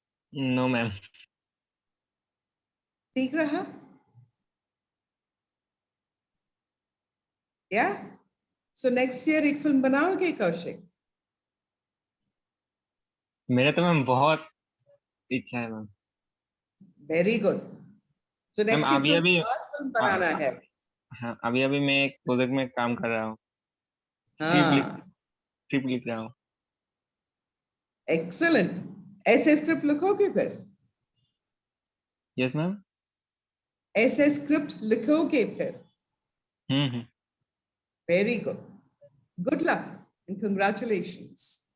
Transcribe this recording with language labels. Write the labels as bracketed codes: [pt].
[en] No, ma'am. Tigraha? Yeah? So next year [hi] एक film बनाओगे कौशिक? मेरा तो मैम बहुत इच्छा है ma'am. [en] Very good. So [hi] ma'am [en] next year [hi] अभी अभी film बनाना है। हाँ, अभी अभी मैं एक प्रोजेक्ट में काम कर रहा हूँ। हाँ, स्क्रिप्ट लिख रहा हूँ। [en] excellent. [hi] ऐसे स्क्रिप्ट लिखोगे फिर? [en] Yes ma'am. [hi] ऐसे स्क्रिप्ट लिखोगे फिर? [en] Very good. Good luck and congratulations.